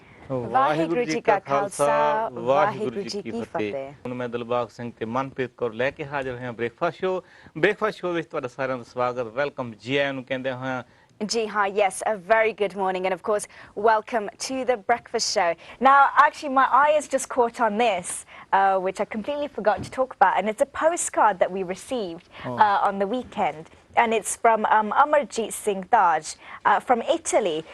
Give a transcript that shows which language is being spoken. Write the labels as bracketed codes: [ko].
[pa] वाहिगुरु जी का खालसा वाहिगुरु जी की फतेह। ਹੁਣ ਮੈਂ ਦਿਲਬਾਗ ਸਿੰਘ ਤੇ ਮਨਪ੍ਰੀਤ ਕੌਰ ਲੈ ਕੇ ਹਾਜ਼ਰ ਹੋਇਆ ਬ੍ਰੇਕਫਾਸਟ ਸ਼ੋ ਵਿੱਚ ਤੁਹਾਡਾ ਸਾਰਿਆਂ ਦਾ ਸਵਾਗਤ ਵੈਲਕਮ ਜੀ ਆਇਆਂ ਨੂੰ ਕਹਿੰਦੇ ਹਾਂ [en] Ji ha, yes, a very good morning, and of course, welcome to the breakfast show. Now, actually, my eye is just caught on this, which I completely forgot to talk about, and it's a postcard that we received on the weekend. And it's from Singh from Italy.